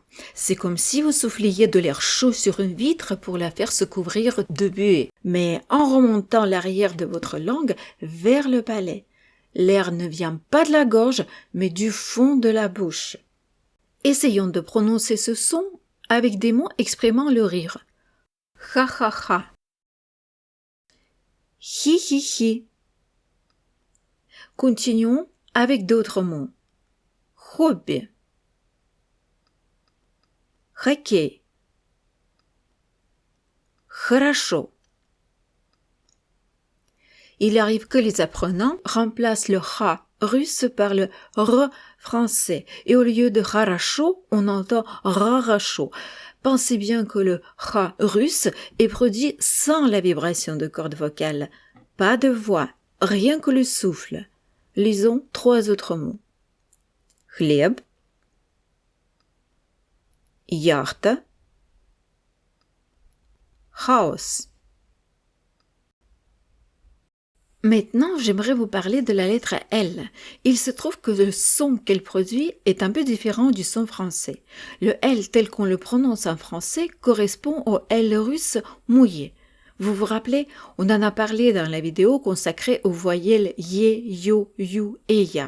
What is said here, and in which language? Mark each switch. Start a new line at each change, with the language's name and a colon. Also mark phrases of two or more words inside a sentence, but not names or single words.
French: C'est comme si vous souffliez de l'air chaud sur une vitre pour la faire se couvrir de buée, mais en remontant l'arrière de votre langue vers le palais. L'air ne vient pas de la gorge, mais du fond de la bouche. Essayons de prononcer ce son avec des mots exprimant le rire. Ha ha ha. Hi hi hi. Continuons avec d'autres mots. Hobby,
Russian: хоккей, хорошо.
French: Il arrive que les apprenants remplacent le H russe par le R français et au lieu de хорошо, on entend рарашо. Pensez bien que le H russe est produit sans la vibration de cordes vocales. Pas de voix, rien que le souffle. Lisons 3 autres mots.
Russian: Хлеб, яхта, хаос.
French: Maintenant, j'aimerais vous parler de la lettre L. Il se trouve que le son qu'elle produit est un peu différent du son français. Le L tel qu'on le prononce en français correspond au L russe mouillé. Vous vous rappelez, on en a parlé dans la vidéo consacrée aux voyelles yé, yo, you et ya.